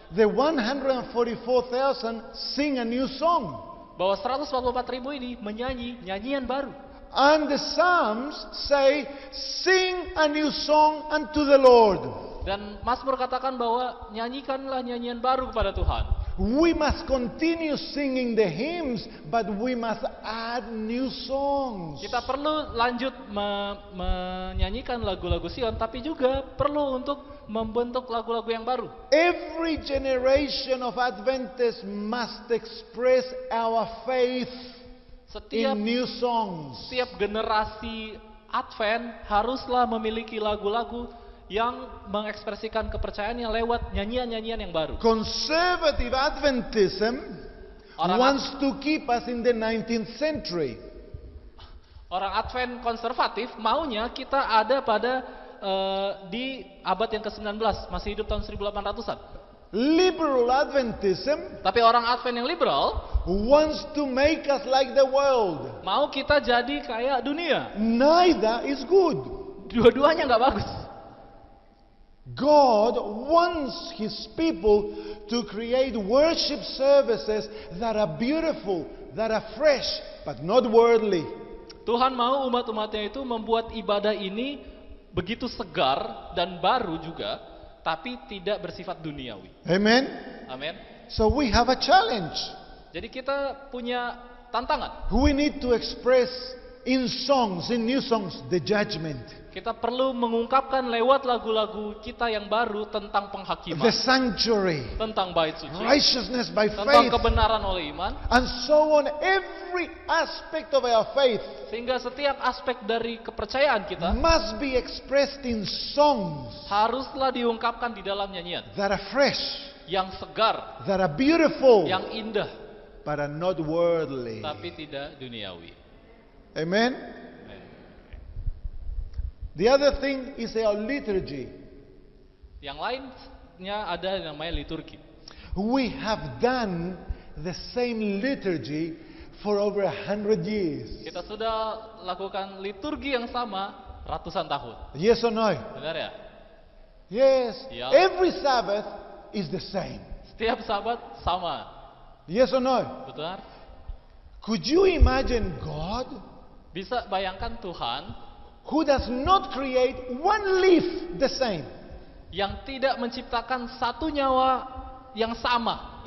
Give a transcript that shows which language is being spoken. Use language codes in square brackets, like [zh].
[en] the 144,000 sing a new song. [id] bahwa 144.000 ini menyanyi nyanyian baru. [en] And the Psalms say, sing a new song unto the Lord. [id] Dan Mazmur katakan bahwa nyanyikanlah nyanyian baru kepada Tuhan. [en] We must continue singing the hymns, but we must add new songs. [id] Kita perlu lanjut menyanyikan lagu-lagu Sion, tapi juga perlu untuk membentuk lagu-lagu yang baru. [en] Every generation of Adventists must express our faith in new songs. [id] Setiap generasi Advent haruslah memiliki lagu-lagu yang mengekspresikan kepercayaannya lewat nyanyian-nyanyian yang baru. [en] Conservative Adventism wants to keep us in the 19th century. [id] Orang Advent konservatif maunya kita ada pada di abad yang ke-19, masih hidup tahun 1800-an. [en] Liberal Adventism [id] Tapi orang Advent yang liberal [en] wants to make us like the world. [id] mau kita jadi kayak dunia. [en] Neither is good. [id] Dua-duanya nggak bagus. [en] God wants His people to create worship services that are beautiful, that are fresh, but not worldly. [id] Tuhan mau umat-umatnya itu membuat ibadah ini begitu segar dan baru juga, tapi tidak bersifat duniawi. [en] Amen? [id] Amin. [en] So we have a challenge. [id] Jadi kita punya tantangan. [en] We need to express in songs, in new songs, the judgment, [id] Kita perlu mengungkapkan lewat lagu-lagu kita yang baru tentang [en] the [id] penghakiman, [en] sanctuary, [id] tentang bait suci, [en] righteousness by [id] tentang kebenaran oleh iman, [en] and so on. Every aspect of our faith [id] sehingga setiap aspek dari kepercayaan kita [en] must be expressed in songs [id] haruslah diungkapkan di dalam nyanyian [en] that are fresh, [id] yang segar, [en] that are beautiful, [id] yang indah, [en] but are not worldly. [id] tapi tidak duniawi. [en] Amen? The other thing is our liturgy. [id] Yang lainnya ada yang namanya liturgi. [en] We have done the same liturgy for over 100 years. [id] Kita sudah lakukan liturgi yang sama ratusan tahun. [en] Yes or no? [id] Benar ya? [en] Yes. Yeah. Every Sabbath is the same. [id] Setiap sabat sama. [en] Yes or no? [id] Betul? [en] Could you imagine God [id] Bisa bayangkan Tuhan [en] who does not create one leaf the same? [id] yang tidak menciptakan satu nyawa yang sama.